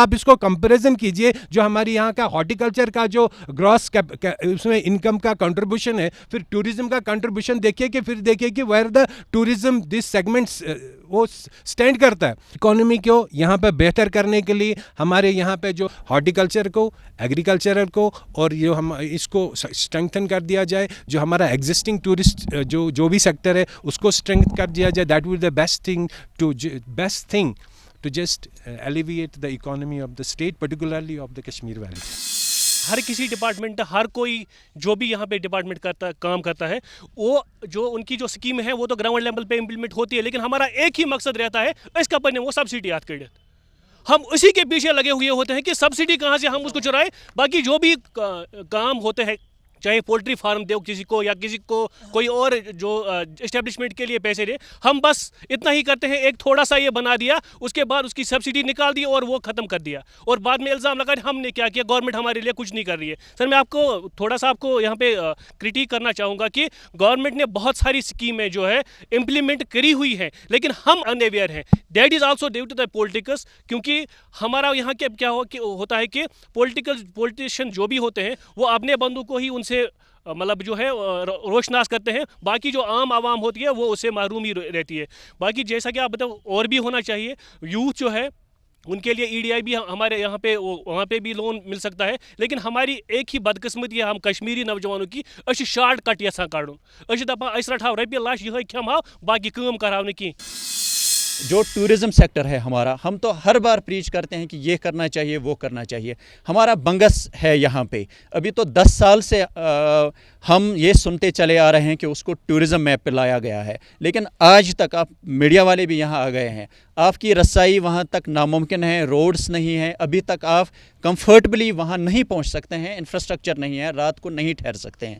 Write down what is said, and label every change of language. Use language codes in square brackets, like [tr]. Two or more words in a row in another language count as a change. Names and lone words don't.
[hi] आप इसको कंपेरिजन कीजिए, जो हमारी यहाँ का हॉर्टिकल्चर का जो ग्रॉस उसमें इनकम का कंट्रीब्यूशन है, फिर टूरिज्म का कंट्रीब्यूशन देखिए कि फिर देखिए कि [en] where the tourism this segments [hi] वो स्टैंड करता है। इकोनॉमी को यहाँ पे बेहतर करने के लिए हमारे यहाँ पे जो हॉर्टिकल्चर को, एग्रीकल्चर को और जो हम इसको स्ट्रेंथन कर दिया जाए, जो हमारा एग्जिस्टिंग टूरिस्ट जो भी सेक्टर है उसको स्ट्रेंथ कर दिया जाए, [en] that will the best thing [hi] to just alleviate the economy of the state, particularly of the Kashmir Valley. हर किसी डिपार्टमेंट, हर कोई जो भी यहाँ पे डिपार्टमेंट काम करता है, वो जो उनकी जो स्कीम है वो तो [en] ground level [hi] पे इम्प्लीमेंट होती है, लेकिन हमारा एक ही मकसद रहता है इसका बनने, वो सब्सिडी याद कर। हम उसी के पीछे लगे हुए होते हैं कि सब्सिडी कहाँ से हम उसको चुराएं। बाकी जो भी काम होते हैं, चाहे [en] poultry farm [hi] दो किसी को या किसी को कोई और जो इस्टेब्लिशमेंट के लिए पैसे दे, हम बस इतना ही करते हैं। एक थोड़ा सा ये बना दिया, उसके बाद उसकी सब्सिडी निकाल दी और वो ख़त्म कर दिया, और बाद में इल्ज़ाम लगा हमने क्या किया, गवर्नमेंट हमारे लिए कुछ नहीं कर रही है। सर मैं आपको थोड़ा सा यहाँ पे क्रिटिक करना चाहूँगा कि गवर्नमेंट ने बहुत सारी स्कीमें जो है इम्प्लीमेंट करी हुई हैं, लेकिन हम अनअवेयर हैं। [en] that is also due to the politicals, [hi] क्योंकि हमारा यहाँ के क्या होता है कि पॉलिटिशियन जो भी होते हैं वो अपने बंदों को ही से मतलब जो है रोशनास करते हैं, बाकी जो आम आवाम होती है वो उससे महरूम ही रहती है। बाकी जैसा कि आप बताओ और भी होना चाहिए, यूथ जो है उनके लिए ईडीआई भी हमारे यहाँ पे वहाँ पे भी लोन मिल सकता है, लेकिन हमारी एक ही बदकिस्मती है हम कश्मीरी नौजवानों की, [ks] अस शार्ट कट यसान कड़न, अस दपान अस रटाव रपये लाश यह खेमो बाकी काम कराव की। [hi] जो टूरिज़्म सेक्टर है हमारा, हम तो हर बार प्रीच करते हैं कि ये करना चाहिए, वो करना चाहिए। हमारा बंगस है यहाँ पे, अभी तो 10 साल से हम ये सुनते चले आ रहे हैं कि उसको [en] tourism map [hi] पे लाया गया है, लेकिन आज तक आप मीडिया वाले भी यहाँ आ गए हैं, आपकी रसाई वहाँ तक नामुमकिन है, रोड्स नहीं हैं, अभी तक आप कंफर्टेबली वहाँ नहीं पहुँच सकते हैं, इंफ्रास्ट्रक्चर नहीं है, रात को नहीं ठहर सकते हैं।